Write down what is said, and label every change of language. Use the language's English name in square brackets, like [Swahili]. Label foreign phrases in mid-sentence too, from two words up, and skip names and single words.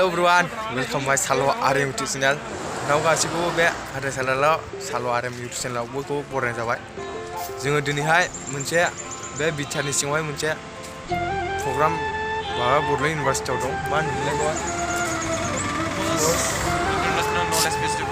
[English] everyone, welcome my Salo RM YouTube channel. [Bodo] Now गासिबो बे हाथाइ सालायाव सालो RM YouTube channel बयखौबो बरायनाय जाबाय। जोङो दिनैहाय मोनसे बे बिटानि सिङावहाय मोनसे प्रग्राम माबा बड'लेण्ड इउनिभारसिटियाव दं। मा होनोमोनलाय बेखौ? [English] International Knowledge Festival.